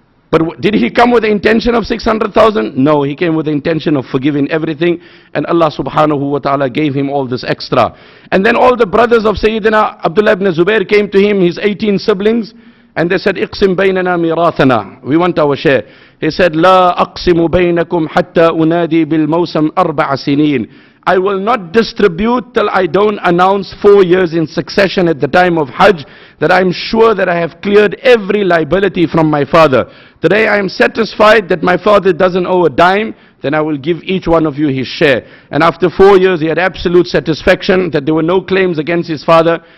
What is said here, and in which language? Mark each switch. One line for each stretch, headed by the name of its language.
English: But did he come with the intention of 600,000? No, he came with the intention of forgiving everything, and Allah subhanahu wa ta'ala gave him all this extra. And then all the brothers of Sayyidina Abdullah ibn Zubair came to him, his 18 siblings, and they said,
Arabic: اقسم بيننا ميراثنا.
English: We want our share. He said,
Arabic: لا أقسم بينكم حتى أنادي بالموسم 4 سنين.
English: I will not distribute till I don't announce 4 years in succession at the time of Hajj that I'm sure that I have cleared every liability from my father. Today I am satisfied that my father doesn't owe a dime, then I will give each one of you his share. And after 4 years he had absolute satisfaction that there were no claims against his father.